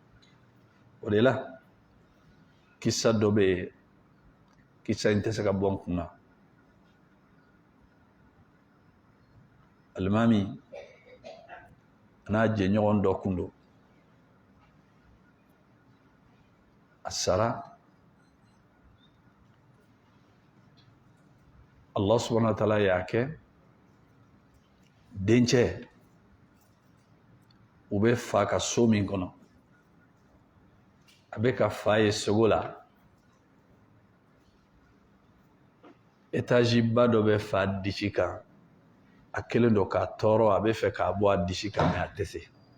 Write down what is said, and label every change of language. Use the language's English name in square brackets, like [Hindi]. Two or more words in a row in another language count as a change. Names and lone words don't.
[Bambara] O de la kisa dɔ bɛ yen, kisa in tɛ se ka bɔ n kunna. Alimami n'a jɛɲɔgɔn dɔ kun don, a sara Allah [Arabic] سبحانه وتعالى [Bambara] y'a kɛ dencɛ u bɛ fa ka so min kɔnɔ a bɛ ka fa ye sogo la étage ba dɔ bɛ fa disi kan a kelen don k'a tɔɔrɔ a bɛ fɛ k'a bɔ a disi kan mais a tɛ se